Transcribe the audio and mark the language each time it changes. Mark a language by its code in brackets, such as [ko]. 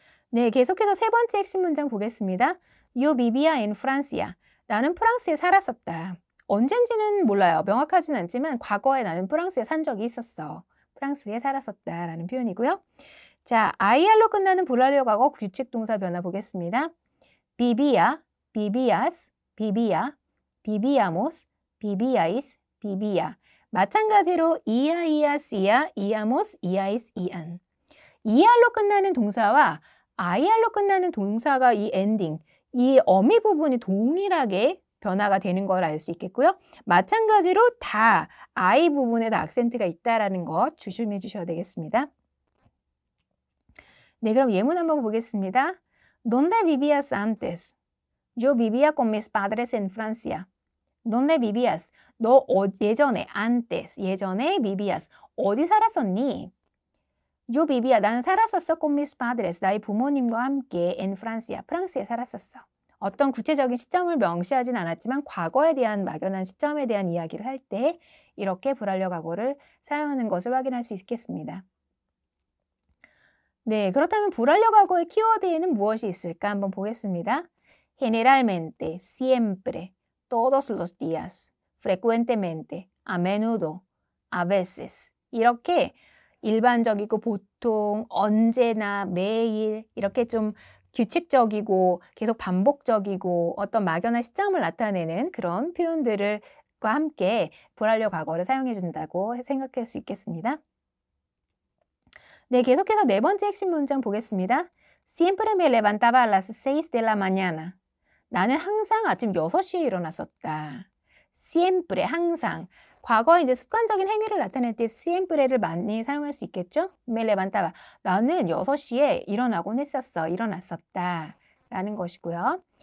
[ko] 네, 계속해서 세 번째 핵심 문장 보겠습니다. [es] Yo vivía en Francia. [ko] 나는 프랑스에 살았었다. 언젠지는 몰라요. 명확하진 않지만 과거에 나는 프랑스에 산 적이 있었어. 프랑스에 살았었다 라는 표현이고요. 자, IR로 끝나는 불완료 과거 규칙 동사 변화 보겠습니다. [es] vivía, vivías, vivía, vivíamos, vivíais, vivía. [ko] 마찬가지로 ias, ia, iamos, iais, ian. ER로 끝나는 동사와 IR로 끝나는 동사가 이 엔딩, 이 어미 부분이 동일하게 변화가 되는 걸 알 수 있겠고요. 마찬가지로 다 I 부분에 다 악센트가 있다라는 것 조심해 주셔야 되겠습니다. 네, 그럼 예문 한번 보겠습니다. [es] ¿Dónde vivías antes? Yo vivía con mis padres en Francia. ¿Dónde vivías? [ko] 너 예전에, antes, 예전에 vivías. 어디 살았었니? [es] Yo vivía, [ko] 나는 살았었어 [es] con mis padres, [ko] 나의 부모님과 함께 [es] en Francia, [ko] 프랑스에 살았었어. 어떤 구체적인 시점을 명시하진 않았지만 과거에 대한 막연한 시점에 대한 이야기를 할 때 이렇게 불완료 과거를 사용하는 것을 확인할 수 있겠습니다. 네, 그렇다면 불완료 과거의 키워드에는 무엇이 있을까 한번 보겠습니다. [es] Generalmente, siempre, todos los días, frecuentemente, a menudo, a veces [ko] 이렇게 일반적이고 보통, 언제나, 매일 이렇게 좀 규칙적이고 계속 반복적이고 어떤 막연한 시점을 나타내는 그런 표현들과 함께 불완료 과거를 사용해 준다고 생각할 수 있겠습니다. 네, 계속해서 네 번째 핵심 문장 보겠습니다. [es] Siempre me levantaba a las 6 de la mañana. [ko] 나는 항상 아침 6시에 일어났었다. Siempre, 항상. 과거에 이제 습관적인 행위를 나타낼 때 siempre를 많이 사용할 수 있겠죠? [es] Me levantaba. [ko] 나는 6시에 일어나곤 했었어. 일어났었다. 라는 것이고요.